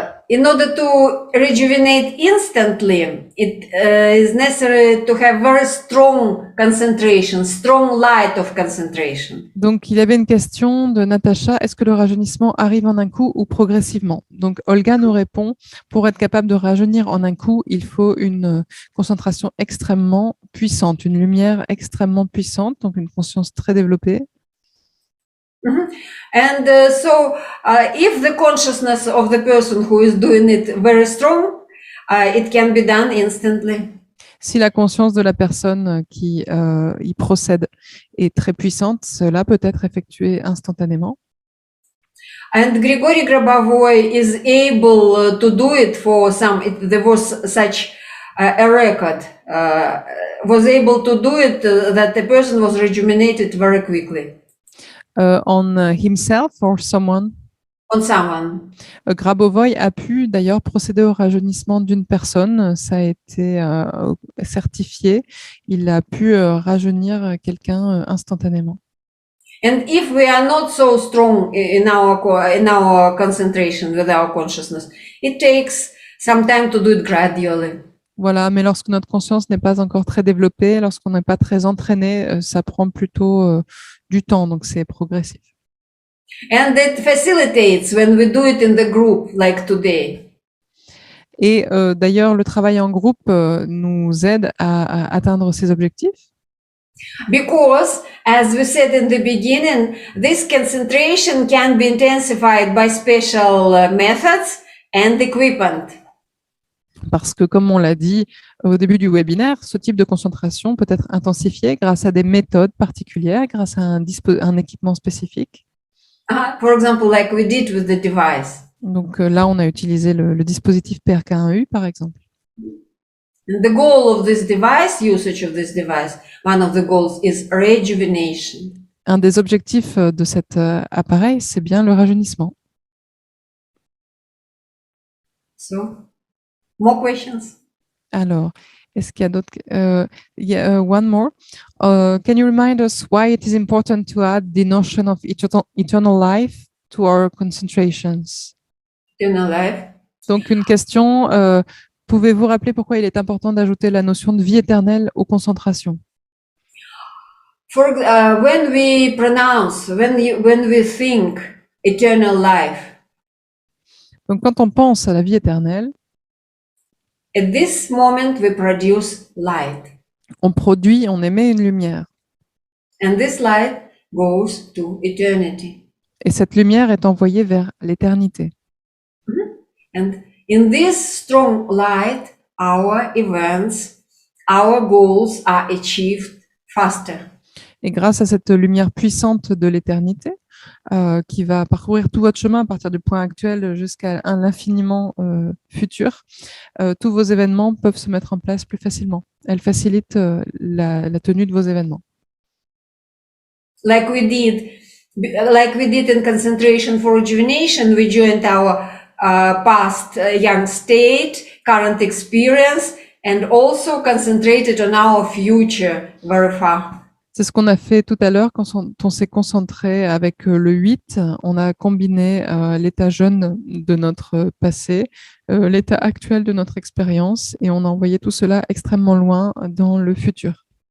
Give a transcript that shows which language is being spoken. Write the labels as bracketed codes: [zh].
[en] In order to rejuvenate instantly, it is necessary to have very strong concentration, strong light of concentration. [fr] Donc, il y avait une question de Natacha. Est-ce que le rajeunissement arrive en un coup ou progressivement? Donc, Olga nous répond, pour être capable de rajeunir en un coup, il faut une concentration extrêmement puissante, une lumière extrêmement puissante, donc une conscience très développée. Mm-hmm. [en] And so if the consciousness of the person who is doing it very strong, it can be done instantly. [fr] Si la conscience de la personne qui y procède est très puissante, cela peut être effectué instantanément. [en] And Grigory Grabovoi is able to do it for some, there was such a record, was able to do it that the person was rejuvenated very quickly. On himself or someone? On someone. [fr] Grabovoi a pu d'ailleurs procéder au rajeunissement d'une personne, ça a été certifié, il a pu rajeunir quelqu'un instantanément. [en] And if we are not so strong in our concentration with our consciousness, it takes some time to do it gradually. [fr] Voilà, mais lorsque notre conscience n'est pas encore très développée, lorsqu'on n'est pas très entraîné, ça prend plutôt du temps, donc c'est progressif. [en] And it facilitates when we do it in the group, like today. [fr] Et d'ailleurs, le travail en groupe nous aide à atteindre ces objectifs. [en] Because, as we said in the beginning, this concentration can be intensified by special methods and equipment. [fr] Parce que, comme on l'a dit au début du webinaire, ce type de concentration peut être intensifié grâce à des méthodes particulières, grâce à un équipement spécifique. [en] For example, like we did with the device. [fr] Donc là, on a utilisé le dispositif PRK1U, par exemple. [en] And the goal of this device, usage of this device, one of the goals is rejuvenation. [fr] Un des objectifs de cet appareil, c'est bien le rajeunissement. [en] So, more questions? [fr] Alors, est-ce qu'il y a d'autres? [en] One more. Can you remind us why it is important to add the notion of eternal life to our concentrations? Eternal life. [fr] Donc, une question. Pouvez-vous rappeler pourquoi il est important d'ajouter la notion de vie éternelle aux concentrations? [en] When we pronounce, when we think eternal life. [fr] Donc, quand on pense à la vie éternelle, [en] at this moment we produce light. [fr] On émet une lumière. [en] And this light goes to eternity. [fr] Et cette lumière est envoyée vers l'éternité. [en] And in this strong light, our events, our goals are achieved faster. [fr] Et grâce à cette lumière puissante de l'éternité, qui va parcourir tout votre chemin à partir du point actuel jusqu'à l'infiniment futur, tous vos événements peuvent se mettre en place plus facilement. Elle facilite la tenue de vos événements. [en] Like we did in concentration for rejuvenation, we joined our past young state, current experience, and also concentrated on our future very far. [fr] C'est ce qu'on a fait tout à l'heure quand on s'est concentré avec le 8. On a combiné l'état jeune de notre passé, l'état actuel de notre expérience, et on a envoyé tout cela extrêmement loin dans le futur.